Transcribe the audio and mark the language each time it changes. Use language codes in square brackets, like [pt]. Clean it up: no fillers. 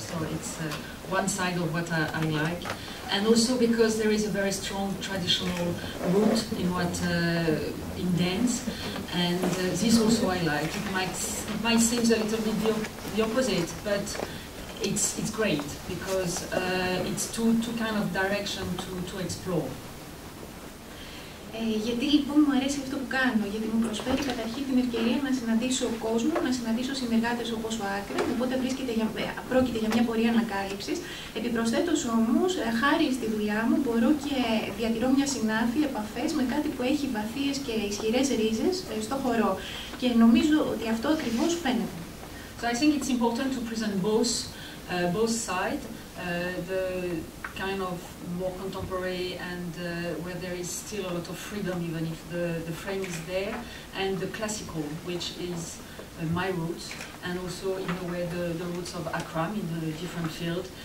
[en] So it's one side of what I like, and also because there is a very strong traditional root in what in dance, and this also I like. It might seem a little bit the opposite, but it's great, because it's two kind of direction to explore. [el] Γιατί λοιπόν μου αρέσει αυτό που κάνω, γιατί μου προσφέρει καταρχήν την ευκαιρία να συναντήσω κόσμο, να συναντήσω συνεργάτες όπως ο Akram, οπότε πρόκειται για μια πορεία ανακάλυψης. Επιπροσθέτως όμως, χάρη στη δουλειά μου, μπορώ και διατηρώ μια συνάφη, επαφές με κάτι που έχει βαθίες και ισχυρές ρίζες στο χορό. Και νομίζω ότι αυτό ακριβώς φαίνεται. [en] So I think it's important to present both sides, the kind of more contemporary and where there is still a lot of freedom, even if the frame is there, and the classical, which is my roots, and also in a way the roots of Akram in a different field.